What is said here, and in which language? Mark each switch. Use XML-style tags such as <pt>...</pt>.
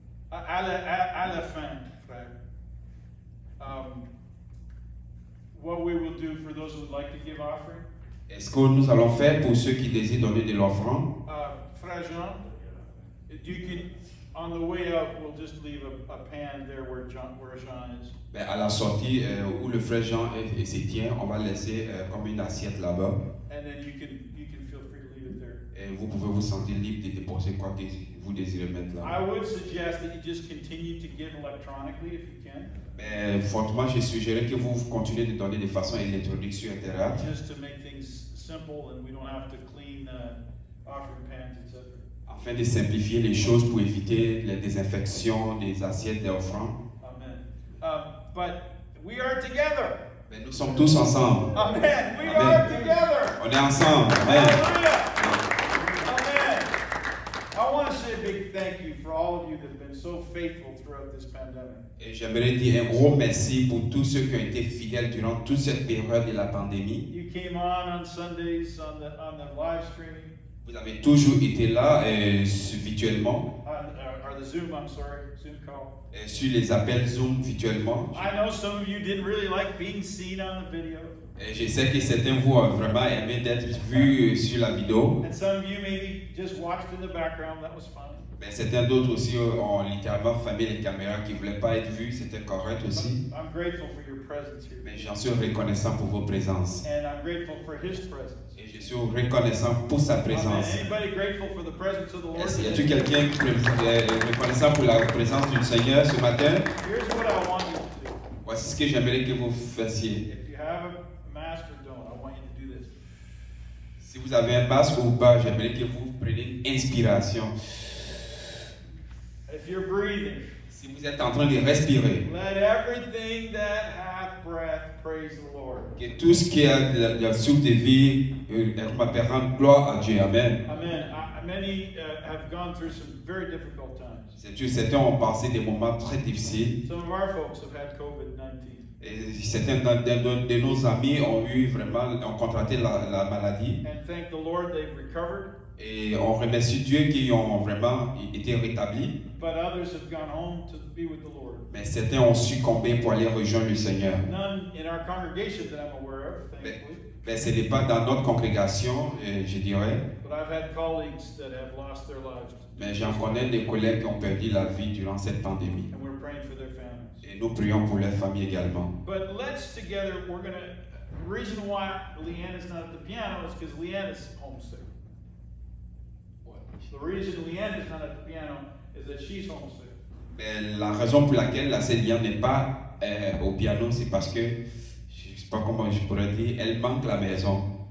<fr>À la fin, frère.</fr> <en>What we will do for those who would like to give offering.</en> <fr>Est-ce que nous allons faire pour ceux qui désirent donner de l'offrande?</fr> <en>Frère Jean, you can, on the way out, we'll just leave a pan there where Jean is.</en> <fr>Ben, à la sortie où le frère Jean se tient, on va laisser comme une assiette là-bas.</fr> <en>And then you can feel free to leave it there.</en> <fr>Et vous pouvez vous sentir libre de déposer quoi que vous désirez mettre là.</fr> <en>I would suggest that you just continue to give electronically if you can.</en> <fr>Mais fortement, je suggérais que vous continuez de donner de façon électronique sur Internet.</fr> <en>Just to make things simple and we don't have to clean offering pans, etc.</en> <fr>Afin de simplifier les choses pour éviter les désinfections des assiettes des offrandes.</fr> <en>Amen. But we are together.</en> <fr>Mais nous sommes tous ensemble.</fr> <en>Amen. We Amen. are together.</en> <fr>On est ensemble. Amen. Hallelujah. Amen.</fr> <en>I want to say a big thank you for all of you that have been so faithful throughout this pandemic.</en> <fr>Et j'aimerais dire un gros merci pour tous ceux qui ont été fidèles durant toute cette période de la pandémie.</fr> <en>You came on Sundays on the live streaming.</en> <fr>Vous avez toujours été là virtuellement,</fr> <en>Or the Zoom, I'm sorry, Zoom call.</en> <fr>sur les appels Zoom virtuellement.</fr> <en>I know some of you didn't really like being seen on the video.</en> <fr>Et je sais que certains de vous ont vraiment aimé d'être vus sur la vidéo.</fr> <en>And some of you maybe just watched in the background, that was fine.</en> <fr>Mais certains d'autres aussi ont littéralement fermé les caméras qui ne voulaient pas être vus, c'était correct aussi.</fr> <en>I'm grateful for your presence here.</en> <fr>Mais j'en suis reconnaissant pour vos présences.</fr> <en>And I'm grateful for his presence.</en> <fr>Et je suis reconnaissant pour sa présence. Amen.</fr> <en>Anybody grateful for the presence of the Lord?</en> <fr>Y a-t-il quelqu'un qui est reconnaissant pour la présence du Seigneur ce matin?</fr> <en>Here's what I want you to do.</en> <fr>Voici ce que j'aimerais que vous fassiez.</fr> <en>If you have a mask or don't, I want you to do this.</en> <fr>Si vous avez un masque ou pas, j'aimerais que vous preniez une inspiration.</fr> <en>If you're breathing,</en> <fr>Si vous êtes en train de respirer,</fr> <en>let everything that hath breath praise the Lord.</en> <fr>que tout ce qui a de la souffle de vie rende gloire à Dieu. Amen. Amen.</fr> <en>Many have gone through some very difficult times.</en> <fr>C'est sûr, certains ont passé des moments très difficiles.</fr> <en>Some of our folks have had COVID-19.</en> <fr>Et certains de nos amis ont contracté la maladie.</fr> <en>And thank the Lord they've recovered.</en> <fr>Et on remercie Dieu qui ont vraiment été rétablis.</fr> <en>But others have gone home to be with the Lord.</en> <fr>Mais certains ont succombé pour aller rejoindre le Seigneur.</fr> <en>None in our congregation that I'm aware of, thankfully.</en> <fr>Mais ce n'est pas dans notre congrégation, je dirais.</fr> <en>But I've had colleagues that have lost their lives.</en> <fr>Mais j'en connais des collègues qui ont perdu la vie durant cette pandémie.</fr> <en>And we're praying for their families.</en> <fr>Et nous prions pour leurs familles également.</fr> <en>But let's together, the reason why Leanne is not at the piano is because Leanne is homesick. The reason Leanne is not at the piano is that she's homesick.</en> <fr>Mais la raison pour laquelle la sœur Liane n'est pas au piano, c'est parce que, je ne sais pas comment je pourrais dire, elle manque la maison.</fr>